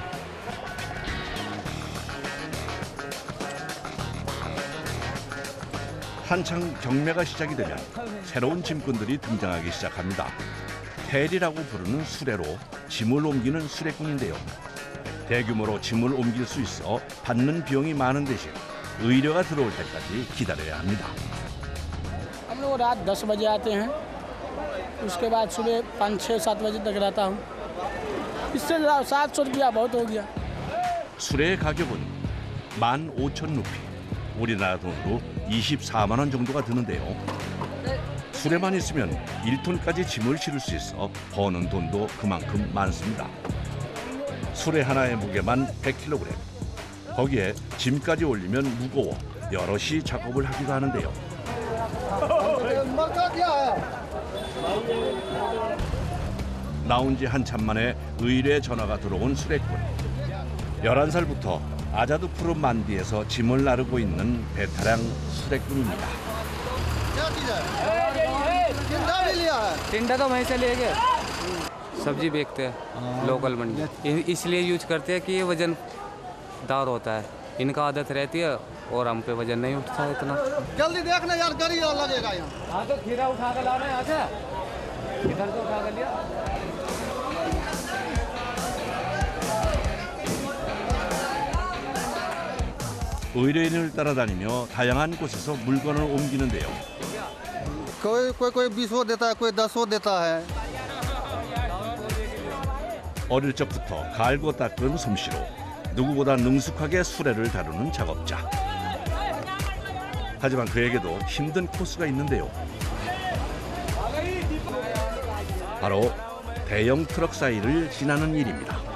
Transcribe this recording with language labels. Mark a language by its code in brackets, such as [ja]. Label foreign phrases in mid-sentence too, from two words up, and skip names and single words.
[ko] 한창 경매가 시작이 되면 새로운 짐꾼들이 등장하기 시작합니다. 텔이라고 부르는 수레로 짐을 옮기는 수레꾼인데요. 대규모로 짐을 옮길 수 있어 받는 비용이 많은 대신 의뢰가 들어올 때까지 기다려야 합니다. [hi] हम लोग रात 10 बजे आते हैं, उसके बाद सुबह 5-6-7 बजे तक रहता हूँ। इससे 700 रुपया बहुत हो गया। [ko] 수레의 가격은 15,000루피, 우리나라 돈으로 24만 원 정도가 드는데요. 수레만 있으면 1톤까지 짐을 실을 수 있어 버는 돈도 그만큼 많습니다. 수레 하나의 무게만 100kg. 거기에 짐까지 올리면 무거워 여럿이 작업을 하기도 하는데요. 나온 지 한참 만에 의뢰 전화가 들어온 수레꾼. 11살부터 아자드 푸른 만디에서 짐을 나르고 있는 베테랑 수레꾼입니다. [hi] टिंडा तो वहीं से ले गए। सब्जी बेचते हैं लोकल मंडी, इसलिए यूज करते हैं कि ये वजनदार होता है। इनका आदत रहती है और हम पे वजन नहीं उठता इतना। जल्दी देखना यार, गाड़ी लगेगा यहाँ। हाँ तो खीरा उठा कर लाना यहाँ से, इधर से उठा कर लिया। [ko] 의뢰인을 따라다니며 다양한 곳에서 물건을 옮기는데요. [hi] कोई 20 देता है, कोई 10 देता है। [ko] 어릴 적부터 갈고 닦은 솜씨로 누구보다 능숙하게 수레를 다루는 작업자. 하지만 그에게도 힘든 코스가 있는데요. 바로 대형 트럭 사이를 지나는 일입니다.